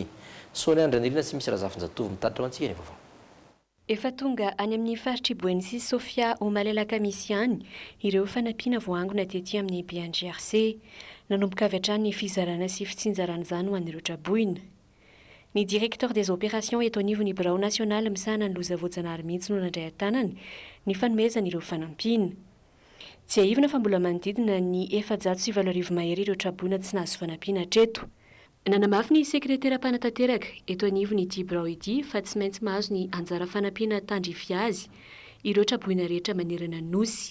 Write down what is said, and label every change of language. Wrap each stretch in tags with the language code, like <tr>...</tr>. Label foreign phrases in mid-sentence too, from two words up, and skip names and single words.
<mg>Sonia Andranirina sy misy Razafinjatovo mitatra antsika ny vaovao. Efa tonga any amin'ny faritry Buenos Sofia ao Malalaka misy ihany ireo fanampiana voangona tetỳ amin'ny BNGRC nanomboka avy hatrany ny fizarana sy fitsinjarana izany ho an'ireo traboina. Ny</mg> <fr>directeur des opérations</fr> <mg>eto anivon'ny birao national misahana ny loza voajanahary mihitsy no nandray an-tanany ny fanomezana ireo fanampiana. Tsy aivina fa mbola manodidina ny 470 mahery ireo traboina tsy nahazo fanampiana hatreto. Nanamafy ny sekretera mpanantanteraka eto anivon'ity birao ity fa tsy maintsy mahazo ny anjara fanampiana tandrify azy ireo traboina rehetra manerana ny nosy.</mg>